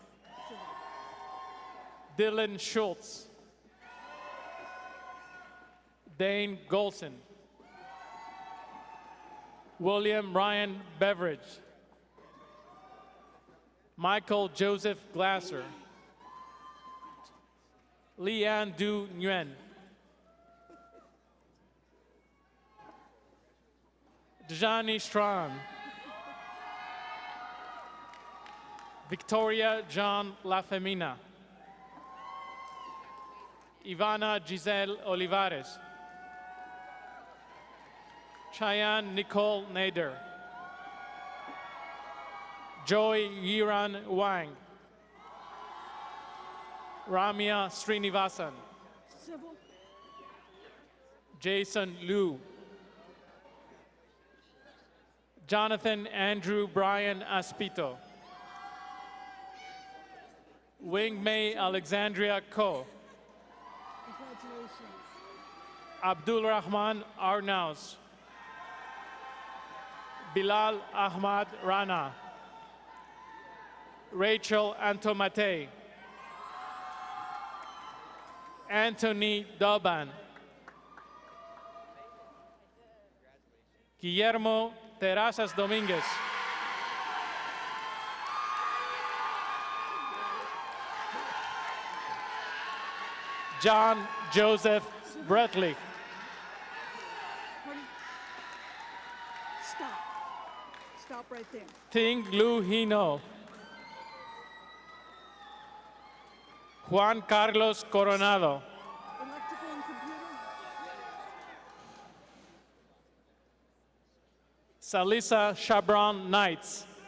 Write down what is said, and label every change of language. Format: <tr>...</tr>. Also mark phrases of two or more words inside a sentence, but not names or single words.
<en>Dylan Schultz. Dane Golson. William Ryan Beveridge. Michael Joseph Glasser. Leanne Du Nguyen. Djani Strahm. Victoria John Lafemina. Ivana Giselle Olivares. Cheyenne Nicole Nader. Joy Yiran Wang. Ramya Srinivasan. Civil. Jason Liu. Jonathan Andrew Brian Aspito. Wing Mei Alexandria Ko. Congratulations. Abdul Rahman Arnaus. Bilal Ahmad Rana. Rachel Antomate. Anthony Doban. Guillermo Terrazas Dominguez. John Joseph Bretley. Stop. Stop right there. Ting Lu Hino. Juan Carlos Coronado. Electrical and computer. Salisa Chabron Knights.</en>